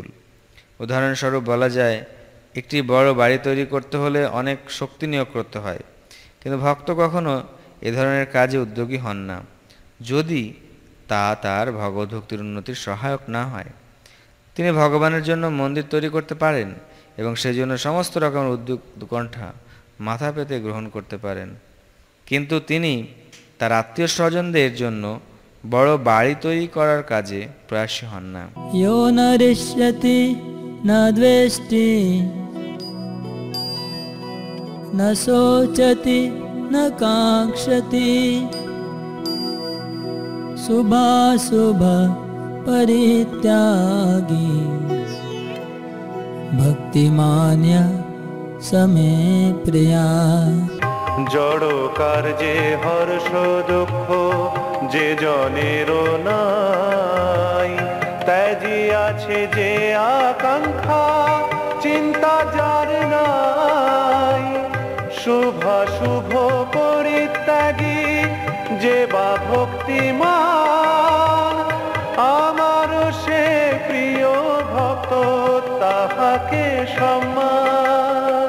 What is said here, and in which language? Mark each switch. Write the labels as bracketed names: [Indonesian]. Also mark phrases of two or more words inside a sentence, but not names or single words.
[Bangla] উদাহরণস্বরূপ বলা যায়, একটি বড় বাড়ি তৈরি করতে হলে অনেক শক্তি নিয়োগ করতে হয়, কিন্তু ভক্ত কখনো এ ধরনের কাজে উদ্যোগী হন না যদি তা তার ভগবত ভক্তির উন্নতির সহায়ক না হয়। তিনি ভগবানের জন্য মন্দির তৈরি করতে পারেন এবং সেজন্য সমস্ত রকমের উদ্যোগ উৎকণ্ঠা মাথা পেতে গ্রহণ করতে পারেন, কিন্তু তিনি তার আত্মীয় স্বজনদের জন্য বড় বাড়ি তৈরি করার কাজে প্রয়াসী হন না। [Sanskrit] यो न रिष्यति न द्वेष्टि न शोचति न काङ्क्षति शुभाशुभ परित्यागी भक्तिमान्य समे प्रिया। [Bangla] জড় কার্যে হর্ষ দুঃখ যে জনের নাই, ত্যাজি আছে যে আকাঙ্ক্ষা চিন্তা যার নাই। শুভাশুভ পরিত্যাগী যে বা ভক্তিমান, আমার সে প্রিয় ভক্ত তাহাকে সম্মান।